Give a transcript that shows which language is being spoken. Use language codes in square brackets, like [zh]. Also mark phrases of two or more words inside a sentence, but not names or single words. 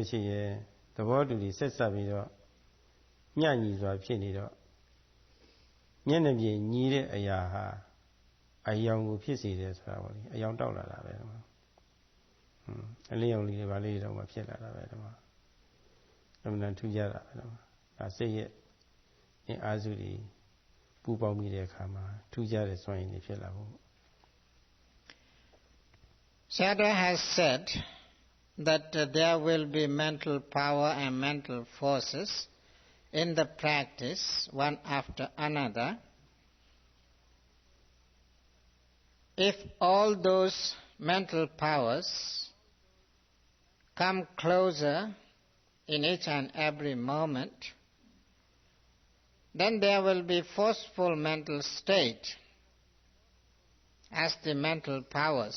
[my] ရှိရင်သဘောတူပြီးဆက်စားပြီးတော့ညံ့ညီစွာဖြစ်နေတော့မျက်နှာပြင်ညီးတဲ့အရာဟာအယောင်ကိုဖြစ်စေတယ်ဆိုတာပေါ့လေအယောင်တောက်လာတာပဲဓမ္မအလင်းရောင်လေးတွေပါလေးတော့မှဖြစ်လာတာပဲဓမ္မအမှန်တန်ထူးကြတာပဲဓမ္မဒါစိတ်ရဲ့အင်အားစုတွေပူပေါင်းပြီးတဲ့အခါမှာထူးကြတဲ့စွမ်းရည်တွေဖြစ်လာဖို့ [en] Sayadaw has said that there will be mental power and mental forces in the practice one after another. If all those mental powers come closer in each and every moment, then there will be forceful mental state as the mental powers.